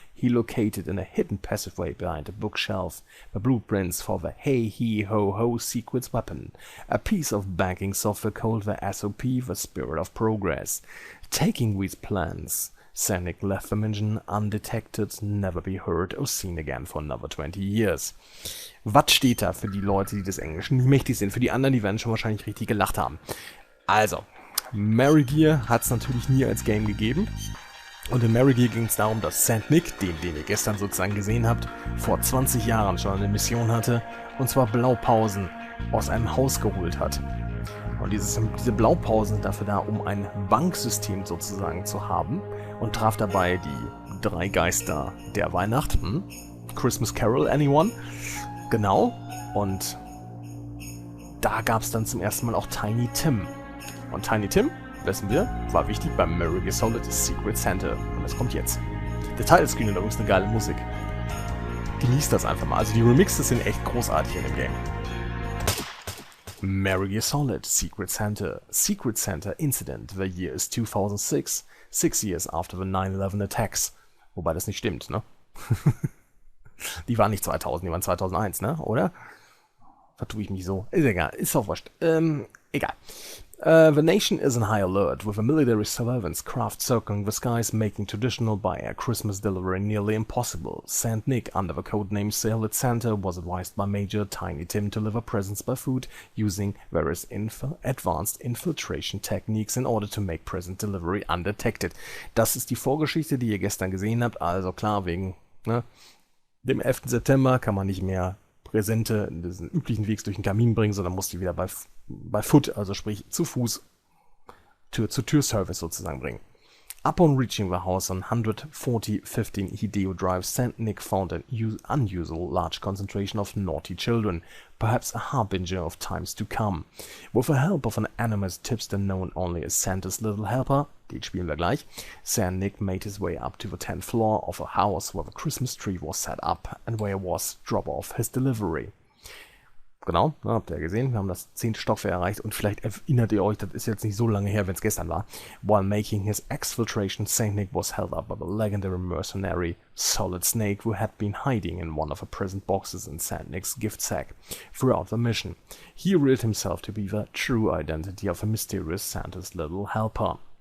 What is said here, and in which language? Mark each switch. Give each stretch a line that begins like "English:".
English: He located in a hidden passageway behind a bookshelf the blueprints for the Hey-He-Ho-Ho secret weapon, a piece of banking software called the SOP, the Spirit of Progress. Taking these plans, Saint Nick left the mansion undetected, never be heard or seen again for another 20 years.
German: Was steht da für die Leute, die des Englischen nicht mächtig sind? Für die anderen, die werden schon wahrscheinlich richtig gelacht haben. Also, Metal Gear hat es natürlich nie als Game gegeben. Und in Metal Gear ging es darum, dass Saint Nick, den ihr gestern sozusagen gesehen habt, vor 20 Jahren schon eine Mission hatte, und zwar Blaupausen aus einem Haus geholt hat. Und diese Blaupausen sind dafür da, um ein Banksystem sozusagen zu haben, und traf dabei die drei Geister der Weihnachten.
English: Christmas Carol, anyone?
German: Genau. Und da gab es dann zum ersten Mal auch Tiny Tim. Und Tiny Tim, wissen wir, war wichtig beim Metal Gear Solid Secret Santa. Und das kommt jetzt. Der Titlescreen hat übrigens eine geile Musik. Genießt das einfach mal. Also die Remixes sind echt großartig in dem Game. Metal Gear Solid Secret Santa Incident.
English: The year is 2006. 6 years after the 9/11 attacks.
German: Wobei das nicht stimmt, ne? Die waren nicht 2000, die waren 2001, ne? Oder? Vertue ich mich so? Ist egal, ist auch wurscht. Egal.
English: The nation is in high alert, with a military surveillance craft circling the skies, making traditional by-air Christmas delivery nearly impossible. Saint Nick, under the codename Solid Santa, was advised by Major Tiny Tim to deliver presents by foot, using various advanced infiltration techniques in order to make present delivery undetected.
German: Das ist die Vorgeschichte, die ihr gestern gesehen habt. Also klar, wegen dem 11. September kann man nicht mehr Präsente in diesen üblichen Wegs durch den Kamin bringen, sondern muss die wieder bei Foot, also sprich zu Fuß, Tür-zu-Tür-Service sozusagen bringen.
English: Upon reaching the house on 14015 Hideo Drive, Saint Nick found an unusual large concentration of naughty children, perhaps a harbinger of times to come. With the help of an anonymous tipster known only as Santa's Little Helper,
German: den spielen wir gleich,
English: Saint Nick made his way up to the 10th floor of a house where the Christmas tree was set up and where was drop off his delivery.
German: Genau, habt ihr gesehen, wir haben das 10. Stockwerk erreicht und vielleicht erinnert ihr euch, das ist jetzt nicht so lange her, wenn es gestern war.
English: While making his exfiltration, Saint Nick was held up by the legendary mercenary Solid Snake, who had been hiding in one of the present boxes in Saint Nick's gift sack throughout the mission. He revealed himself to be the true identity of a mysterious Santa's Little Helper.